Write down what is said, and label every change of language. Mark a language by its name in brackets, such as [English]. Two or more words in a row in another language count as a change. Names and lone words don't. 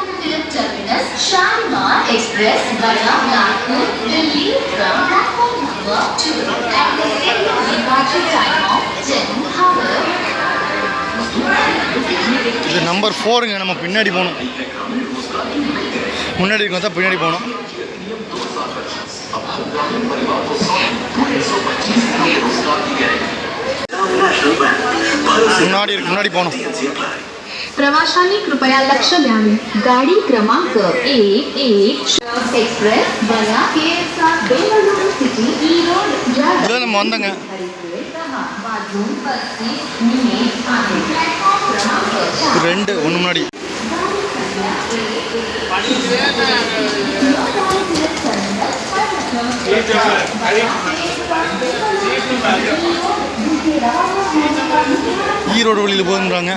[Tamil] இது நம்பர் 4ங்க. நம்ம பின்னாடி போகணும். முன்னாடி இருக்கும் தான் பின்னாடி போகணும். முன்னாடி போகணும். [Marathi] प्रवाशांनी कृपया लक्ष द्यावे. गाडी क्रमांक 11 एक्सप्रेस वया KSR बेंगळुरू सिटी ई रोड [Tamil] இதில் நம்ம வந்தோங்க. ரெண்டு ஒன்று முன்னாடி. ஈரோடு வழியில் போகுதுன்றாங்க.